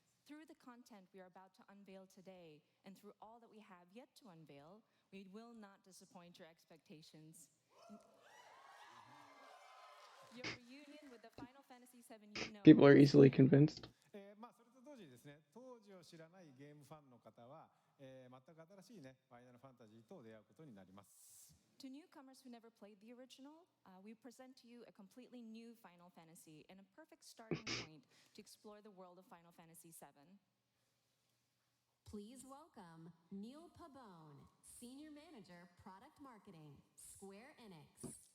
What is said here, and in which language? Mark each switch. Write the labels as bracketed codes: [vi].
[en] Through the content we are about to unveil today, and through all that we have yet to unveil, we will not disappoint your expectations. Your reunion with the Final Fantasy VII you know. People are easily convinced. [ja] それと同時にですね、当時を知らないゲームファンの方は、全く新しいね、ファイナルファンタジーと出会うことになります。 [en] To newcomers who never played the original, we present to you a completely new Final Fantasy and a perfect starting point to explore the world of Final Fantasy VII. Please welcome Neil Pabone, Senior Manager, Product Marketing, Square Enix.